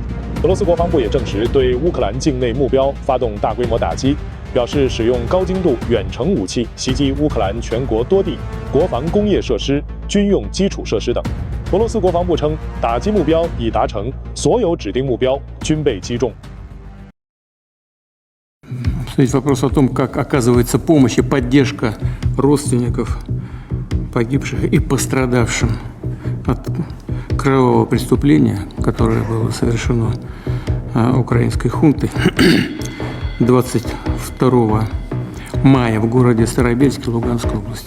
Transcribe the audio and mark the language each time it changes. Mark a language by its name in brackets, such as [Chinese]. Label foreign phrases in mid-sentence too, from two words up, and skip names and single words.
[Chinese] 俄羅斯國防部也證實對烏克蘭境內目標發動大規模打擊，表示使用高精度遠程武器襲擊烏克蘭全國多地國防工業設施、軍用基礎設施等。俄羅斯國防部稱，打擊目標已達成，所有指定目標均被擊中。 [Russian] Стоит вопрос о том, как оказывается помощь и поддержка родственников погибших и пострадавшим от кровавого преступления, которое было совершено украинской хунтой 22 мая в городе Старобельске Луганской области.